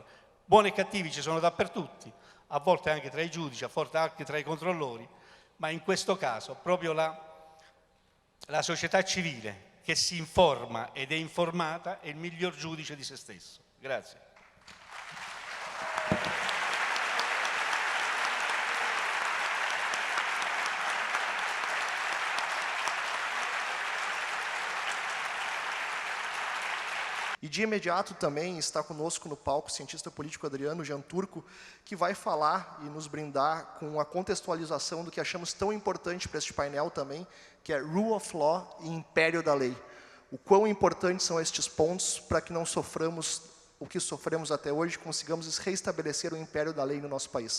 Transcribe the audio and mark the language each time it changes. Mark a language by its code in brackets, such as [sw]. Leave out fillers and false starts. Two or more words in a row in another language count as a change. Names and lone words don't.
[it] Buoni e cattivi ci sono dappertutto, a volte anche tra i giudici, a volte anche tra i controllori, ma in questo caso proprio la società civile che si informa ed è informata è il miglior giudice di se stesso. Grazie. [pt] E de imediato também está conosco no palco o cientista político Adriano Janturco, que vai falar e nos brindar com a contextualização do que achamos tão importante para este painel também, que é [en] Rule of Law [pt] e Império da Lei. O quão importantes são estes pontos para que não soframos o que sofremos até hoje, consigamos reestabelecer o Império da Lei no nosso país.